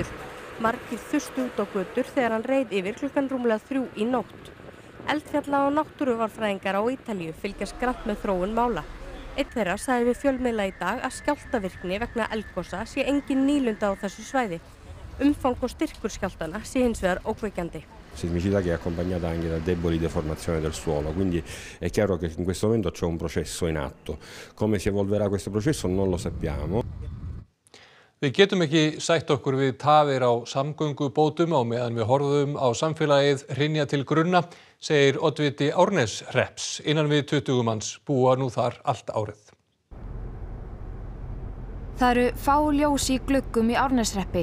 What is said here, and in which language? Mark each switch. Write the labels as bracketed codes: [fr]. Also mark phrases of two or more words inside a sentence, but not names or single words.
[is] Margir þustu út á götur þegar hann reið yfir klukkan rúmlega 3 í nótt. Eldfjalla- og náttúruvarfræðingar á Ítalíu fylgjast grannt með þróun mála. Einn þeirra sagði við fjölmiðla í dag að skjálftavirkni vegna eldgosa sé engin nýlunda á þessu svæði. Umfang og styrkur skjálftanna sé hins vegar ókveikjandi. [it] Sismicità che è accompagnata anche da deboli deformazioni del suolo, quindi è chiaro che in questo momento c'è un processo in atto. Come si evolverà questo processo non lo sappiamo. [is] Við getum ekki sætt okkur við tafir á samgöngubótum á meðan við horfum á samfélagið hrynja til grunna, segir oddviti Árneshrepps. Innan við 20 manns búa nú þar allt árið. Það eru fá ljós í gluggum í Árneshreppi.